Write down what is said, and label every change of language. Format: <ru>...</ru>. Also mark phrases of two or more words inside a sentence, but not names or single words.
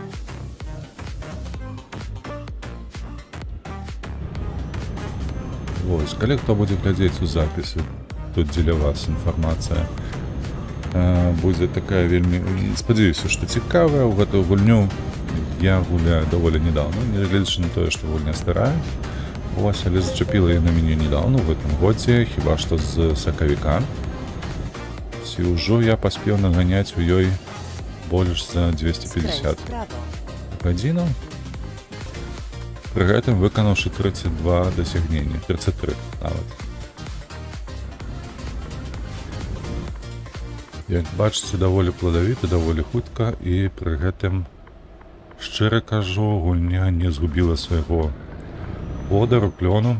<be>Вось, калі хто будзе глядзець у запісы, тут дзеля вас інфармацыя будзе такая вельмі, спадзяюся, што цікавая. У гэтую гульню я гуляю даволі недавно, нягледзячы на тое, што гульня старая. Вось, але зачапіла я на мяне недавно, у гэтым годзе, хіба што з сакавіка. Вось, і ўжо я паспеў наганяць у ёй больш за</be> <pl>Skręć</pl> <be>250</be> <pl>w prawo.</pl> <be>гадзінаў. Пры гэтым выканаўшы 32 дасягнення, 33 нават. Як бачыце, даволі пладавіта, даволі хутка, і пры гэтым, шчыра кажу, гульня не згубіла свайго водару, клёну.</be>